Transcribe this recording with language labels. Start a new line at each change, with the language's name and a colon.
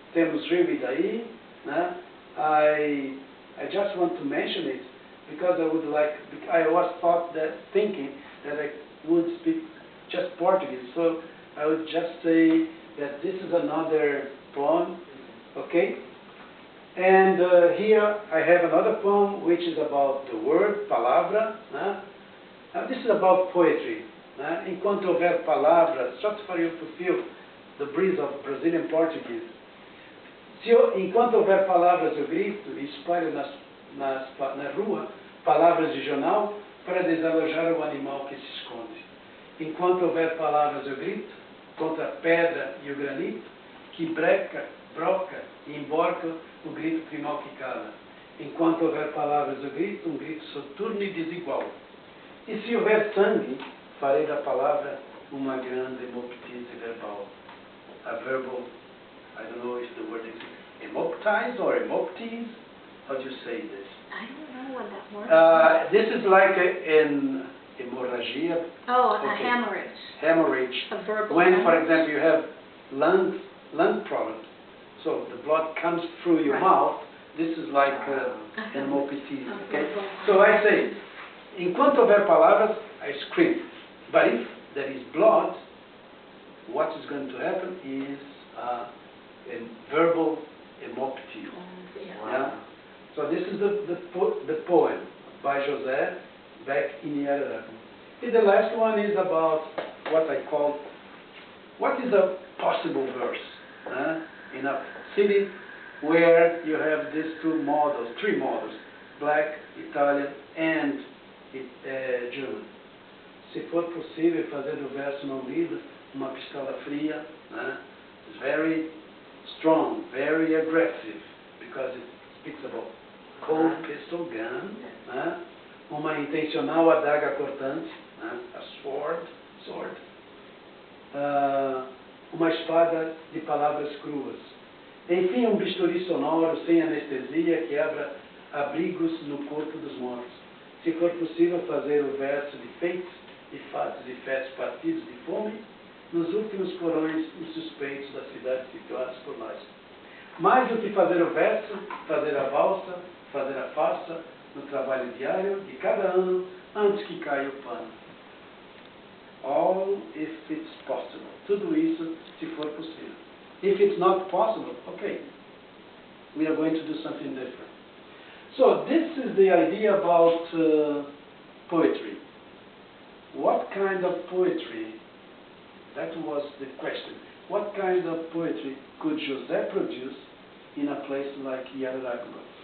Portuguese: Temos Rio Idaí.
English: I just want to mention it because I was thinking that I would speak just Portuguese, so I would just say that this is another poem, okay? And here I have another poem which is about the word, palavra. This is about poetry.
Portuguese: Enquanto houver palavras,
English: just for you to feel the breeze of Brazilian Portuguese.
Portuguese: Enquanto houver palavras, eu grito e espalho na rua palavras de jornal para desalojar o animal que se esconde. Enquanto houver palavras, eu grito contra a pedra e o granito que breca, broca e emborca o grito primal que cala. Enquanto houver palavras, eu grito um grito soturno e desigual. E se houver sangue, farei da palavra uma grande hemoptise verbal.
English: A verbal, I don't know if the word is hemoptise or hemoptise. How do you say this? I don't know what that word is. This is like an hemorrhagia. Oh, okay. A hemorrhage. Hemorrhage. A verbal when, hemorrhage. for example, you have lung problem, so the blood comes through your mouth, this is like an hemoptise. Okay? So I say,
Portuguese: enquanto houver palavras,
English: I scream. But if there is blood, what is going to happen is a verbal hemoptise. Yeah? So this is the poem by José back in Yararacuba. And the last one is about what I call, what is a possible verse in a city where you have these three models, black, Italian, and German.
Portuguese: Se for possível fazer do verso não lido uma pistola fria,
English: it's very strong, very aggressive, because it speaks about cold pistol gun,
Portuguese: uma intencional adaga cortante,
English: a sword,
Portuguese: uma espada de palavras cruas. Enfim, um bisturi sonoro, sem anestesia, que abra abrigos no corpo dos mortos. Se for possível fazer o verso de feitos e fatos e fetos partidos de fome, nos últimos porões insuspeitos da cidade situados por nós. Mais do que fazer o verso, fazer a valsa, fazer a farsa, no trabalho diário de cada ano, antes que caia o pano.
English: All if it's possible.
Portuguese: Tudo isso, se for possível.
English: If it's not possible, okay, we are going to do something different. So this is the idea about poetry. What kind of poetry, that was the question, what kind of poetry could José produce in a place like Yararacuba?